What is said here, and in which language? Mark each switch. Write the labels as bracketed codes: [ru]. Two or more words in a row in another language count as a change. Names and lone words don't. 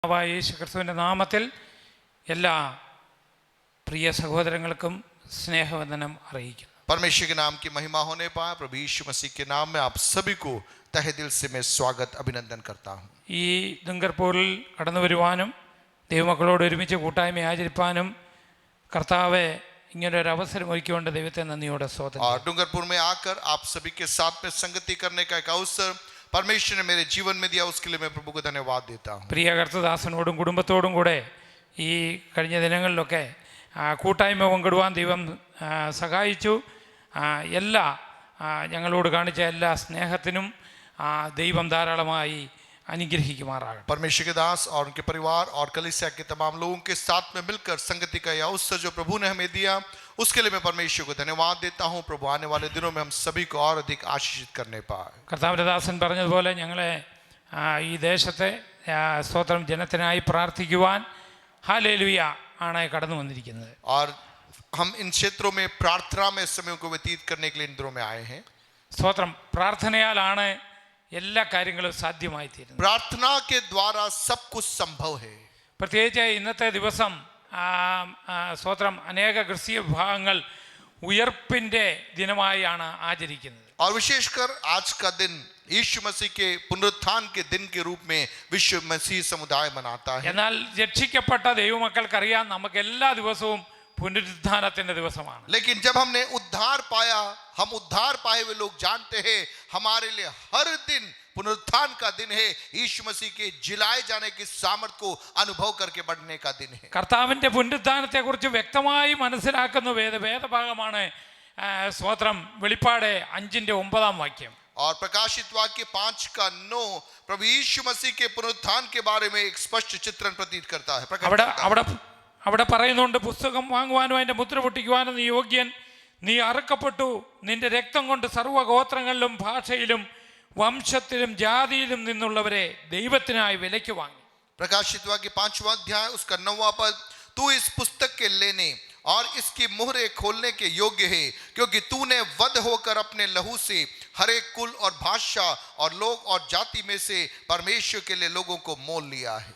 [ml] യേശു ക്രിസ്തുവിൻ്റെ നാമത്തിൽ എല്ലാ പ്രിയ സഹോദരങ്ങൾക്കും സ്നേഹവന്ദനം അറിയിക്കുന്നു. [hi] परमेश्वर के नाम की महिमा होने पाए। प्रभु यीशु मसीह के नाम में आप सभी को तहे दिल से मैं स्वागत अभिनंदन करता हूँ। [ml] ഈ ദുംഗർപൂരിൽ കടന്നു വരുവാനും ദൈവമക്കളോട് ഒരുമിച്ച് കൂട്ടായ്മ ആചരിപ്പാനും കർത്താവെ ഇങ്ങനൊരു അവസരം ഒരുക്കിക്കൊണ്ട് ദൈവത്തെ നന്ദിയോടെ സ്തോത്രം. [hi] और डूंगरपुर में आकर आप सभी के साथ में संगति करने का एक अवसर परमेश्वर ने मेरे जीवन में दिया, उसके लिए मैं प्रभु को धन्यवाद देता हूँ। [ml] പ്രിയ കർത്തദാസനോടും കുടുംബത്തോടും കൂടെ ഈ കഴിഞ്ഞ ദിനങ്ങളിലൊക്കെ കൂട്ടായ്മ പങ്കിടുവാൻ ദൈവം സഹായിച്ചു. എല്ലാ ഞങ്ങളോട് കാണിച്ച എല്ലാ സ്നേഹത്തിനും ദൈവം ധാരാളമായി അനുഗ്രഹിക്കുമാറാകട്ടെ. [hi] परमेश्वर के दास और उनके परिवार और कलीसिया के तमाम लोगों के साथ में मिलकर संगति का यह अवसर जो प्रभु ने हमें दिया, उसके लिए मैं परमेश्वर को धन्यवाद देता हूँ। प्रभु आने वाले दिनों में हम सभी को और अधिक आशीषित करने पाए। [ml] കർത്താവിൻ്റെ ദാസൻ പറഞ്ഞതുപോലെ ഞങ്ങളെ ഈ ദേശത്തെ സ്തോത്രം ജനത്തിനായി പ്രാർത്ഥിക്കുവാൻ ഹല്ലേലൂയ ആണ് കടന്നു വന്നിരിക്കുന്നത്. [hi] और हम इन क्षेत्रों में प्रार्थना में समय को व्यतीत करने के लिए इन दिनों में आए हैं। [ml] സ്തോത്രം പ്രാർത്ഥനയാലാണ് എല്ലാ കാര്യങ്ങളും സാധ്യമായി തീരുന്നത്. [hi] प्रार्थना के द्वारा सब कुछ संभव है। [ml] പ്രത്യേകിച്ച് ഇന്നത്തെ ദിവസം സ്തോത്രം അനേക ക്രിസ്തീയ വിഭാഗങ്ങൾ ഉയർപ്പിൻ്റെ ദിനമായാണ് ആചരിക്കുന്നത്. [hi] और विशेषकर आज का दिन यीशु मसीह के पुनरुत्थान के दिन के रूप में विश्व मसीह समुदाय मनाता है। [ml] എന്നാൽ രക്ഷിക്കപ്പെട്ട ദൈവമക്കൾക്കറിയാം നമുക്ക് എല്ലാ ദിവസവും പുനരുത്ഥാനത്തിന്റെ ദിവസമാണ്. [hi] लेकिन जब हमने उद्धार पाया, हम उद्धार पाए हुए लोग जानते हैं हमारे लिए हर दिन पुनरुत्थान का दिन है। यीशु मसीह के जिलाए जाने की सामर्थ को अनुभव करके बढ़ने का दिन है। [ml] കർത്താവിന്റെ പുനരുത്ഥാനത്തെ കുറിച്ച് വ്യക്തമായി മനസ്സിലാക്കുന്ന വേദഭാഗമാണ് സ്തോത്രം വെളിപ്പാട് 5:9 [hi] और प्रकाशित वाक्य 5:9 प्रभु यीशु मसीह के पुनरुत्थान के बारे में एक स्पष्ट चित्रण प्रतीत करता है। [ml] അവിടെ പറയുന്നുണ്ട്, പുസ്തകം വാങ്ങുവാനും അതിന്റെ മുദ്ര പൊട്ടിക്കുവാനും നീ യോഗ്യൻ, നീ അറുക്കപ്പെട്ടു, നിന്റെ രക്തം കൊണ്ട് സർവ്വഗോത്രങ്ങളിലും ഭാഷയിലും വംശത്തിലും ജാതിയിലും നിന്നുള്ളവരെ ദൈവത്തിനായി വിലയ്ക്ക് വാങ്ങി. [hi] प्रकाशित वाक्य 5वां अध्याय उसका 9वां पद, तू इस पुस्तक के लेने और इसकी मुहरे खोलने के योग्य है, क्योंकि तूने वध होकर अपने लहू से हर एक कुल और भाषा और लोग और जाति में से परमेश्वर के लिए लोगों को मोल लिया है।